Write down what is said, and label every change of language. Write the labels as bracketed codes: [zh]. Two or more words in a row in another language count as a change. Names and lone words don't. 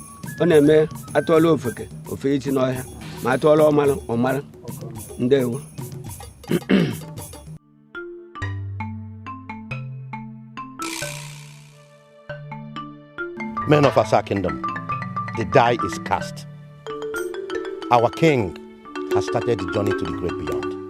[ig] ọ na-eme atụọla ofeke ofe ichi n'ọhịa ma atụọla ọmara ndewo. [en] Men of Asa Kingdom, the die is cast. Our king has started the journey to the great beyond.